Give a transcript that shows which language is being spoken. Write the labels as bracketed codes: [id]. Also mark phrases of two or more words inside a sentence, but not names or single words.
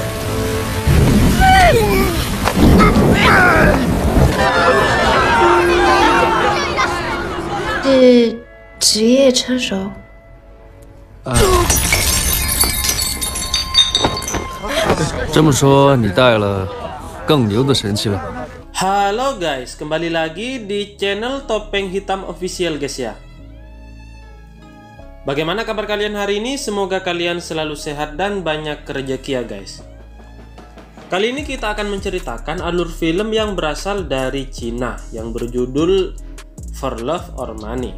[zh] 是职业车手。这么说，你带了更牛的神器了。 [id] Halo guys, kembali lagi di channel Topeng Hitam Official guys ya. Bagaimana kabar kalian hari ini? Semoga kalian selalu sehat dan banyak rezeki ya guys. Kali ini kita akan menceritakan alur film yang berasal dari Cina yang berjudul For Love or Money.